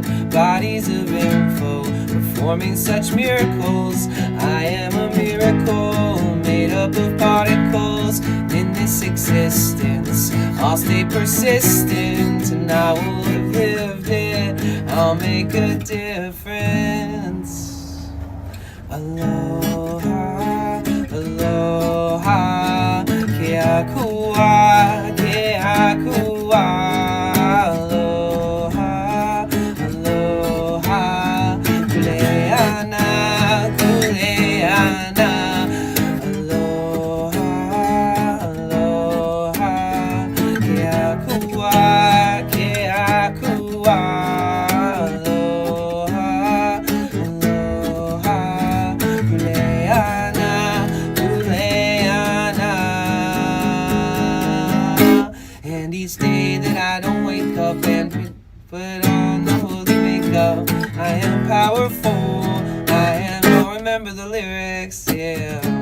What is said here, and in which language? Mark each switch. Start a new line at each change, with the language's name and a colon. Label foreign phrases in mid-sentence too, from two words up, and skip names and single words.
English: Bodies of info, performing such miracles. I am a miracle, made up of particles in this existence. I'll stay persistent and I will have lived it. I'll make a difference.
Hawaiian: Aloha, aloha, ke akua, ke akua. Aloha, aloha, kuleana, kuleana. Aloha, aloha, ke akua, ke akua.
English: And each day that I don't wake up and put on the holy makeup, I am powerful, I am, oh, remember the lyrics, yeah.